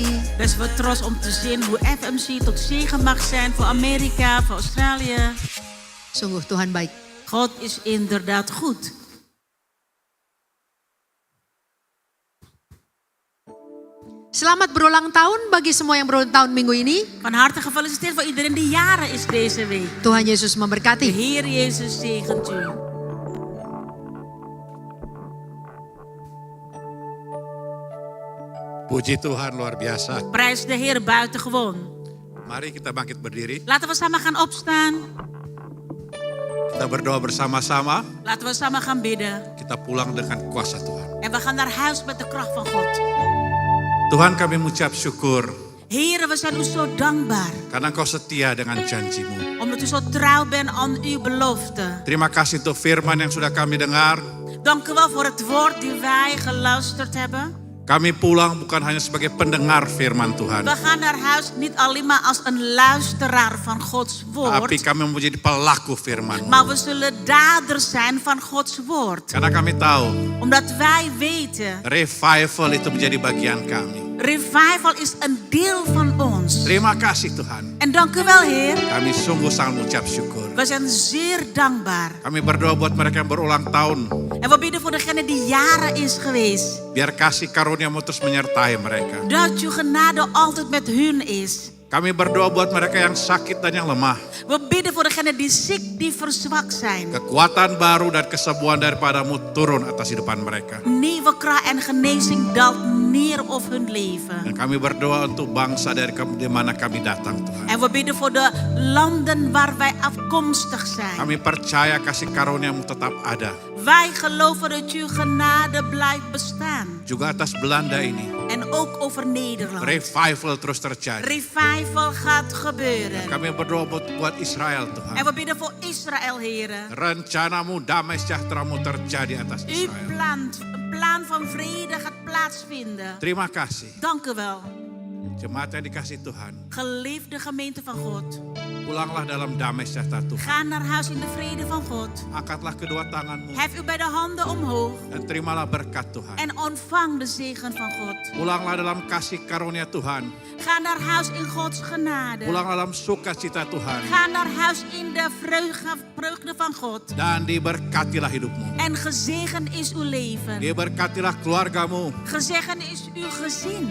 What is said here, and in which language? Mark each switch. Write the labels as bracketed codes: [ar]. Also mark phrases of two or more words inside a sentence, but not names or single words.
[nl] Best wel trots om te zien hoe FMC tot zegen mag zijn voor Amerika, voor Australië. [id] Sungguh Tuhan baik. [nl] God is inderdaad goed. [id] Selamat berulang tahun bagi semua yang berulang tahun minggu ini. [nl] Van harte gefeliciteerd voor iedereen die jaren is deze week. [id] Tuhan Yesus [nl] De [id] memberkati. [nl] Heer Jezus zegent u. [id] Puji Tuhan luar biasa. [nl] Prijs de Heer buitengewoon. [id] Mari kita bangkit berdiri. [nl] Laten we samen gaan opstaan. [id] Kita berdoa bersama-sama. [nl] Laten we samen gaan bidden. [id] Kita pulang dengan kuasa Tuhan. [nl] En we gaan naar huis met de kracht van God. [id] Tuhan, kami mengucap syukur [nl] Heer, we zijn u zo dankbaar. [id] karena Engkau setia dengan janji-Mu. [nl] Omdat u zo trouw bent aan uw belofte. [id] Terima kasih untuk firman yang sudah kami dengar. [nl] Dank u wel voor het woord die wij geluisterd hebben. [id] Kami pulang bukan hanya sebagai pendengar firman Tuhan, [nl] We gaan naar huis niet alleen maar als een luisteraar van Gods [id] tapi [nl] woord. [id] kami menjadi pelaku firman-Mu. [nl] Maar we zullen daders zijn van Gods woord. [id] Karena kami tahu [nl] Omdat wij weten, [id] revival itu menjadi bagian kami. [nl] revival is een deel van ons. [id] Terima kasih Tuhan. [nl] En dank u wel, Heer. [id] Kami sungguh sangat mengucap syukur. [nl] We zijn zeer dankbaar. [id] Kami berdoa buat mereka yang berulang tahun. [nl] En we bidden voor degene die jaren is geweest. [id] Biar kasih karunia-Mu terus menyertai mereka. [nl] Dat uw genade altijd met hun is. [id] Kami berdoa buat mereka yang sakit dan yang lemah. [nl] We bidden voor degene die ziek, die verzwakt zijn. [id] Kekuatan baru dan kesembuhan daripada-Mu turun atas hidupan mereka. [nl] Nieuwe kracht en genezing daalt neer op hun leven. [id] Dan kami berdoa untuk bangsa dari mana kami datang Tuhan. [nl] En we bidden voor de landen waar wij afkomstig zijn. [id] Kami percaya kasih karunia-Mu tetap ada. [nl] Wij geloven dat uw genade blijft bestaan. [id] Juga atas Belanda ini. [nl] En ook over Nederland. [id] Revival terus terjadi. [nl] Revival gaat gebeuren. [id] Kami berdoa buat Israel Tuhan. [nl] En we bidden voor Israël, heren. [id] Rencana-Mu, damai sejahtera-Mu terjadi atas [nl] Uw [id] Israel. [nl] een plan van vrede gaat plaatsvinden. [id] Terima kasih. [nl] Dank u wel. [id] Jemaat yang dikasih Tuhan. [nl] Geliefde gemeente van God. [id] Pulanglah dalam damai sejahtera Tuhan. [nl] Ga naar huis in de vrede van God. [id] Angkatlah kedua tangan-Mu. [nl] Hef u bij de handen omhoog. [id] Dan terimalah berkat Tuhan. [nl] En ontvang de zegen van God. [id] Pulanglah dalam kasih karunia Tuhan. [nl] Ga naar huis in Gods genade. [id] Pulanglah dalam sukacita Tuhan. [nl] Ga naar huis in de vreugde van God. [id] Dan diberkatilah hidupmu. [nl] En gezegend is uw leven. [id] Diberkatilah keluargamu. [nl] Gezegend is uw gezin.